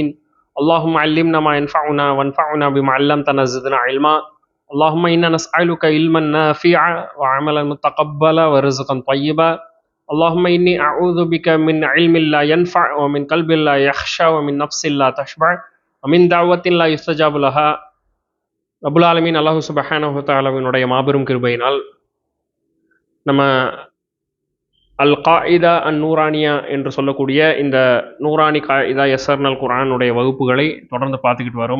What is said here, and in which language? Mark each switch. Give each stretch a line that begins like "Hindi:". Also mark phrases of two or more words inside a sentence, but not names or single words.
Arabic: اللهم علمنا ما ينفعنا وانفعنا بما علمتنا زدنا علما. اللهم إنا نسألك علما نافعا وعملا متقبلا ورزقا طيبا. اللهم إني أعوذ بك من علم لا ينفع ومن قلب لا يخشى ومن نفس لا تشبع ومن دعوة لا يستجاب لها. رب العالمين الله سبحانه و
Tamil: தஆலாவினுடைய மாபெரும் கிருபையினால் நம்ம
Arabic: القاعدة النورانية
Tamil: என்று சொல்லக்கூடிய இந்த நூரானி காயிதா யஸர்னல் குர்ஆனுடைய வகுப்புகளை தொடர்ந்து பார்த்துக்கிட்டு வரோம்.